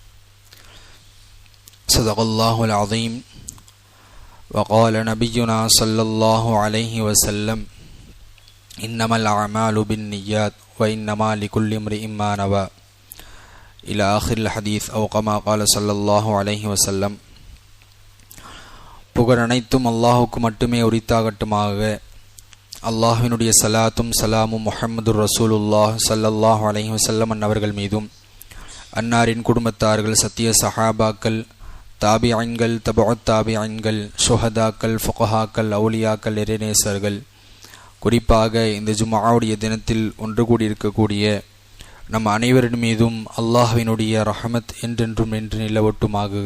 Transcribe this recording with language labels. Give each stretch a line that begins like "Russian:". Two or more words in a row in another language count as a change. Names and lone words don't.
Arabic: صدق الله العظيم. وقال نبينا صلى الله عليه وسلم: إنما الأعمال بالنيات وإنما لكل امرئ ما نوى إلى آخر الحديث أو كما قال صلى الله عليه وسلم.
Tamil: புகழ் அனைத்தும் அல்லாஹுக்கு மட்டுமே உரித்தாகட்டுமாக. அல்லாஹ்வினுடைய சலாத்தும் சலாமும்
Arabic: محمد رسول الله صلى الله عليه وسلم
Tamil: அன்னவர்கள் மீதும், அன்னாரின் குடும்பத்தார்கள், சத்திய சஹாபாக்கள், தாபிஐன்கள், தபுஅத் தாபிஐன்கள், ஷுஹதாக்கள், ஃபுகஹாக்கள், அவுலியாக்கள், இறைநேசர்கள், குறிப்பாக இந்த ஜும்ஆவுடைய தினத்தில் ஒன்று கூடியிருக்கக்கூடிய நம் அனைவரின் மீதும் அல்லாஹ்வினுடைய ரஹமத் என்றென்றும் நின்று நிலவட்டுமாகுக.